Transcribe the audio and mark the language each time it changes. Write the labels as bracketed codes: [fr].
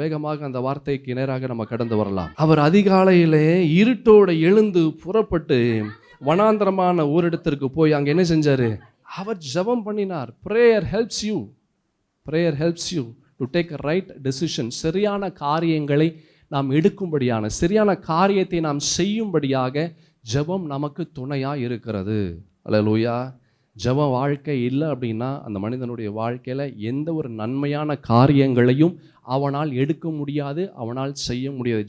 [ta] வேகமாக அந்த வார்த்தைக்கு நேராக நம்ம கடந்து வரலாம். அவர் அதிகாலையிலே இருட்டோடு எழுந்து புறப்பட்டு வனாந்தரமான ஊரிடத்திற்கு போய் அங்கே என்ன செஞ்சார்? அவர் ஜெபம் பண்ணினார். [en] Prayer helps you. Prayer helps you to take a right decision. [ta] சரியான காரியங்களை நாம் எடுக்கும்படியான, சரியான காரியத்தை நாம் செய்யும்படியாக ஜெபம் நமக்கு துணையாக இருக்கிறது. அல்லேலூயா. ஜெப வாழ்க்கை இல்லை அப்படின்னா அந்த மனிதனுடைய வாழ்க்கையில் எந்த ஒரு நன்மையான காரியங்களையும் அவனால் எடுக்க முடியாது, அவனால் செய்ய முடியாது.